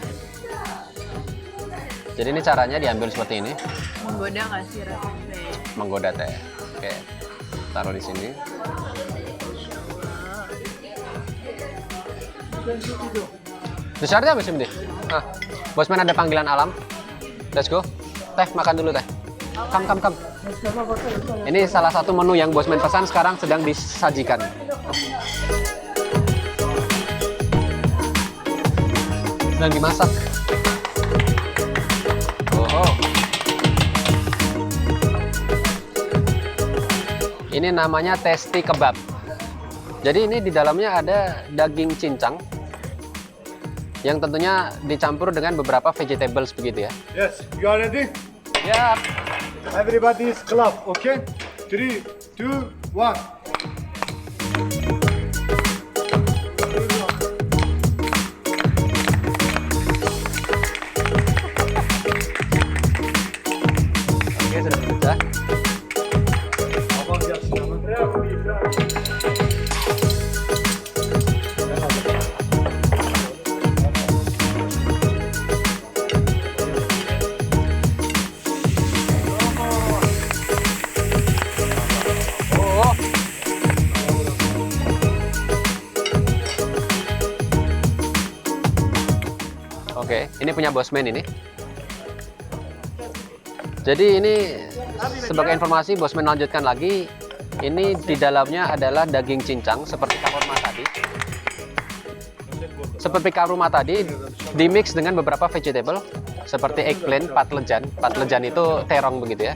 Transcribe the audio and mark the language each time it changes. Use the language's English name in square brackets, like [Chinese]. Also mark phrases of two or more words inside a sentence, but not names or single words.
[Indonesian] Jadi ini caranya diambil seperti ini, Menggoda nggak sih rasanya? menggoda teh. Oke. Taruh di sini. Dessert apa sih, Mdi? Ah, Bosman ada panggilan alam. [English] Let's go. [Indonesian] Teh, makan dulu teh. Kam. Ini salah satu menu yang Bosman pesan sekarang sedang disajikan. Sedang dimasak. Oh. Ini namanya tasty kebab. Jadi ini di dalamnya ada daging cincang yang tentunya dicampur dengan beberapa vegetables begitu ya. [English] Yes, you are ready? Ya. Everybody is clap, okay? 3, 2, 1. [Indonesian] Oke, sudah pecah. [Turkish] Abang gelsin ama. [Indonesian] Oh. Oke, ini punya Bosman ini. Jadi ini sebagai informasi Bosman lanjutkan lagi. Ini di dalamnya adalah daging cincang seperti kaurma tadi. Seperti kaurma tadi dimix dengan beberapa vegetable seperti eggplant, patlıcan. Patlıcan itu terong begitu ya.